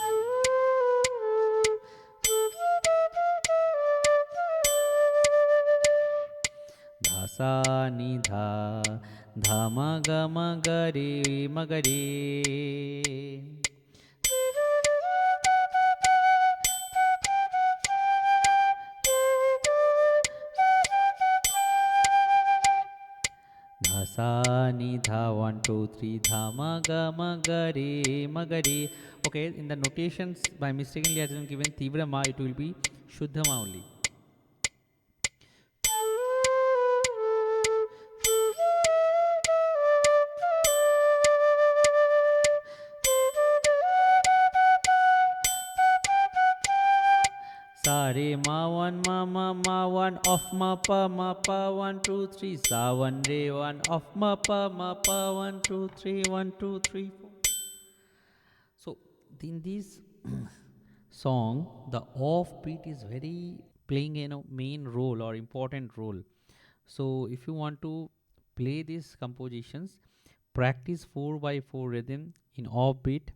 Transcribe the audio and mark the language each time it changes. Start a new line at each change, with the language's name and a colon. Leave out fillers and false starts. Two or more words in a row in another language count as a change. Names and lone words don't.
English: Dha sa ni dha dha ma ga re ma ga re. Dha sa ni dha 1 2 3 dha ma ga re ma ga re. Okay, in the notations by mistakenly I have given Tivra ma, it will be Shuddha ma only. Sa re ma 1 ma 1 of ma pa 1 2 3 sa 1 re 1 of ma pa 1 2 3 1 2 3 4. So in this song the off beat is very playing main role or important role. So if you want to play these compositions, practice 4 by 4 rhythm in off beat.